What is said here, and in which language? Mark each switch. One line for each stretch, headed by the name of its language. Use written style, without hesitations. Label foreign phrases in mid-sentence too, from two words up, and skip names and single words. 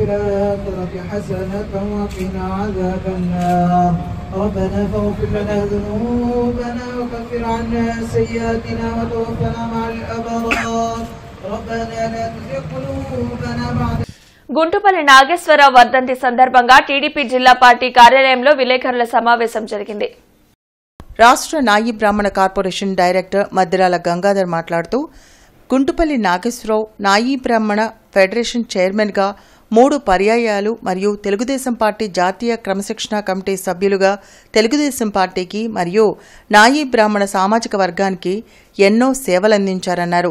Arabic: الآخرة حسنة وقنا عذاب النار ربنا فاغفر لنا ذنوبنا وكفر عنا سيئاتنا وتوفنا مع الأبرار ربنا لا تزغ قلوبنا بعد.
Telugu: గుంటుపల్లి నాగేశ్వరరావు వర్ధంతి సందర్భంగా టీడీపీ జిల్లా పార్టీ కార్యాలయంలో విలేకరుల సమావేశం జరిగింది. రాష్ట్ర నాయి బ్రాహ్మణ కార్పొరేషన్ డైరెక్టర్ మద్దిరాల గంగాధర్ మాట్లాడుతూ గుంటుపల్లి నాగేశ్వరరావు నాయి బ్రాహ్మణ ఫెడరేషన్ చైర్మన్గా 3 పర్యాయాలు మరియు తెలుగుదేశం పార్టీ జాతీయ క్రమశిక్షణ కమిటీ సభ్యులుగా తెలుగుదేశం పార్టీకి మరియు నాయి బ్రాహ్మణ సామాజిక వర్గానికి ఎన్నో సేవలందించారన్నారు.